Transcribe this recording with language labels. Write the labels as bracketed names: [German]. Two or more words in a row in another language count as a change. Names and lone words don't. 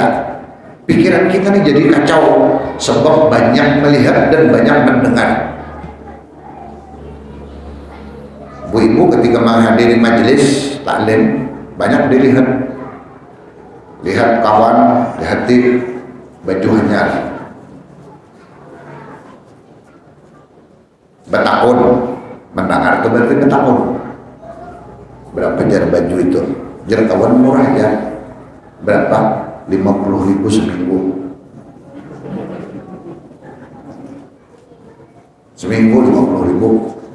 [Indonesian] Pikiran kita ini jadi kacau sebab banyak melihat dan banyak mendengar. Bu-ibu ketika menghadiri majelis taklim banyak dilihat, lihat kawan, lihat baju hanyar, [Banjar] betakun, mendengar itu berarti betakun. Berapa jar baju itu? Jar kawan murah ya. [Indonesian] Berapa? 50.000 seminggu. Seminggu 50.000.